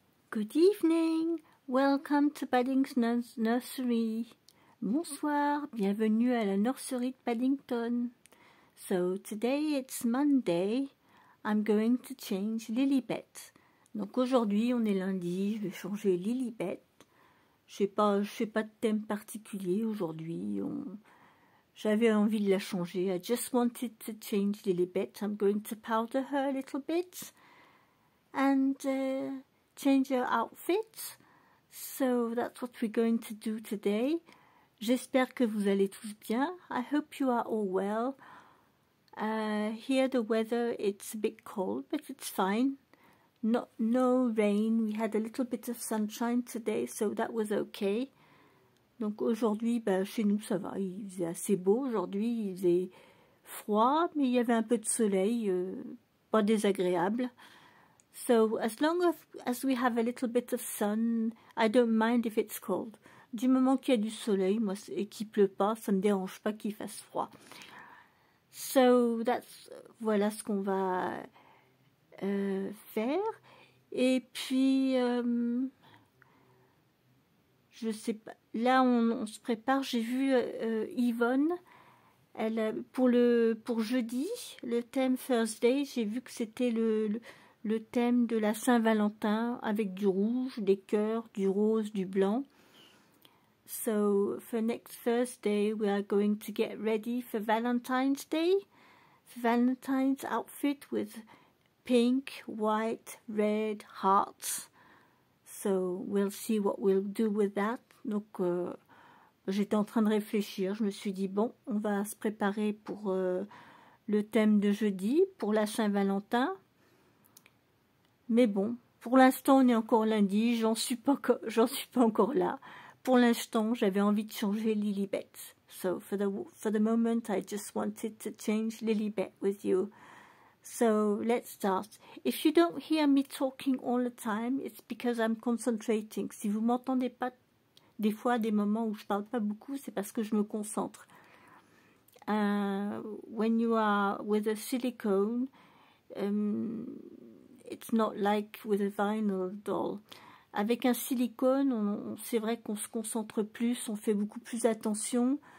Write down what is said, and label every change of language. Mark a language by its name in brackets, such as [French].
[English] Good evening, welcome to Paddington's Nursery. [French] Bonsoir, bienvenue à la nurserie de Paddington. [English] So today it's Monday, I'm going to change Lilibet. [French] Donc aujourd'hui on est lundi, je vais changer Lilibet. Je sais pas de thème particulier aujourd'hui. J'avais envie de la changer. [English] I just wanted to change Lilibet. I'm going to powder her a little bit and change her outfit. So that's what we're going to do today. [French] J'espère que vous allez tous bien. [English] I hope you are all well. Here the weather, it's a bit cold, but it's fine. No rain. We had a little bit of sunshine today, so that was okay. [French] Donc aujourd'hui, chez nous, ça va. Il faisait assez beau aujourd'hui. Il faisait froid, mais il y avait un peu de soleil, pas désagréable. So as long as we have a little bit of sun, I don't mind if it's cold. Du moment qu'il y a du soleil, moi, et qu'il pleut pas, ça me dérange pas qu'il fasse froid. So voilà ce qu'on va faire. Et puis je sais pas. Là, on se prépare. J'ai vu Yvonne. Pour jeudi, le thème Thursday, j'ai vu que c'était le thème de la Saint-Valentin avec du rouge, des cœurs, du rose, du blanc. [English] So for next Thursday, we are going to get ready for Valentine's Day. Valentine's outfit with pink, white, red, hearts. So we'll see what we'll do with that. [French] Donc j'étais en train de réfléchir. Je me suis dit bon, on va se préparer pour le thème de jeudi, pour la Saint-Valentin. Mais bon, pour l'instant, on est encore lundi. J'en suis pas encore là. Pour l'instant, j'avais envie de changer Lilibet. [English] So for the moment, I just wanted to change Lilibet with you. So let's start. If you don't hear me talking all the time, it's because I'm concentrating. [French] Si vous m'entendez pas des fois, des moments où je parle pas beaucoup, c'est parce que je me concentre. [English] When you are with a silicone, it's not like with a vinyl doll. [French] Avec un silicone, c'est vrai qu'on se concentre plus, on fait beaucoup plus attention.